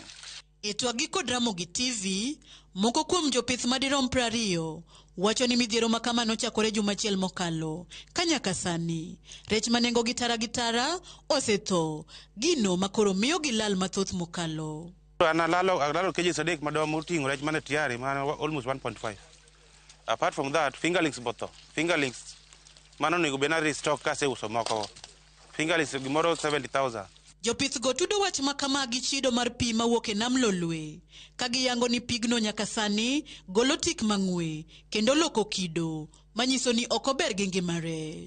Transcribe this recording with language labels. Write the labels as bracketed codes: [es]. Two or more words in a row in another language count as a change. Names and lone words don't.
[luo] Itwagi kod Ramogi TV, moko kuom jopith madirom 20 wacho ni midhiero ma kamano chakore juma achiel mokalo. Ka nyaka sani rech manengo gitara osetho, gino makoro miyo gilal mathoth mokalo. Alalo cages adek madom moting'o rech mane tiari man almost 1.5. [en] Apart from that, [luo] fingerlings botho. Fingerlings mano nego bena restock kase uso moko. Fingerlings gimoro 70,000. Jopith go tudo wach makama gi chido mar pi mawuok e nam lolwe. Kagiyango ni pigno nyaka sani golo tik mang'we kendo loko kido manyiso ni ok ober gi ngima rech.